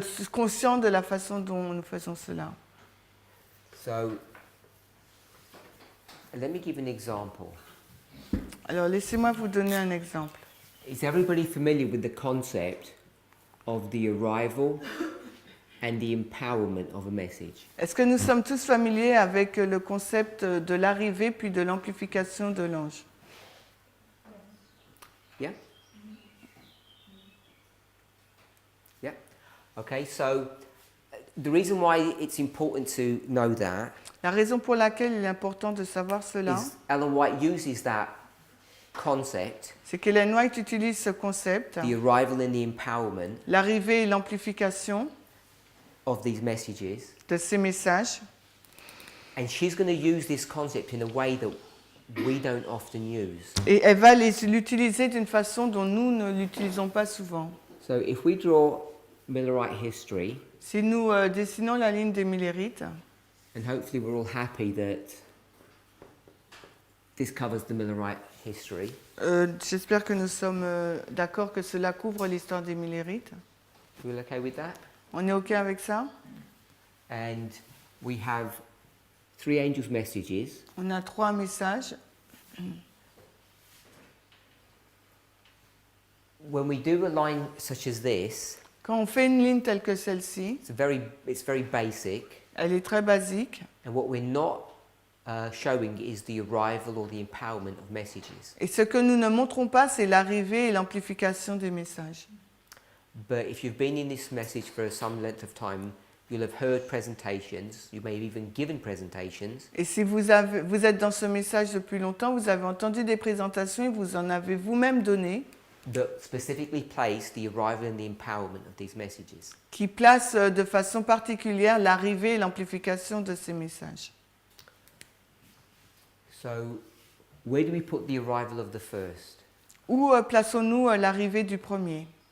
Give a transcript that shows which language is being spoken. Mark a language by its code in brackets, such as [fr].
[fr] Conscients de la façon dont nous faisons cela. [en] So, let me give an example. [fr] Alors laissez-moi vous donner un exemple. [en] Is everybody familiar with the concept of the arrival and the empowerment of a message? [fr] Est-ce que nous sommes tous familiers avec le concept de l'arrivée puis de l'amplification de l'ange? [en] Yeah? Yeah? Okay, so the reason why it's important to know that [fr] La raison pour laquelle il est important de savoir cela, [en] is Ellen White uses that concept, [fr] c'est qu'Ellen White utilise ce concept, [en] the arrival and the empowerment [fr] l'arrivée et l'amplification [en] of these messages, [fr] de ces messages, [en] and she's going to use this concept in a way that we don't often use. [fr] et elle va l'utiliser d'une façon dont nous ne l'utilisons pas souvent. [en] So if we draw Millerite history, [fr] Si nous dessinons la ligne des Millérites, [en] and hopefully we're all happy that this covers the Millerite history, [fr] j'espère que nous sommes d'accord que cela couvre l'histoire des Millérites. [en] You all okay with that? [fr] On est OK avec ça? [en] And we have 3 angels' messages. [fr] On a 3 messages. [en] When we do a line such as this, [fr] Quand on fait une ligne telle que celle-ci, [en] it's very basic, [fr] elle est très basique. [en] and what we're not showing is the arrival or the empowerment of messages. [fr] Et ce que nous ne montrons pas, c'est l'arrivée et l'amplification des messages. [en] But if you've been in this message for some length of time, you'll have heard presentations, you may have even given presentations, [fr] Et si vous êtes dans ce message depuis longtemps, vous avez entendu des présentations et vous en avez vous-même donné, [en] that specifically place the arrival and the empowerment of these messages. [fr] qui placent de façon particulière l'arrivée et l'amplification de ces messages. [en] So, where do we put the arrival of the first? [fr] Où plaçons-nous l'arrivée du premier?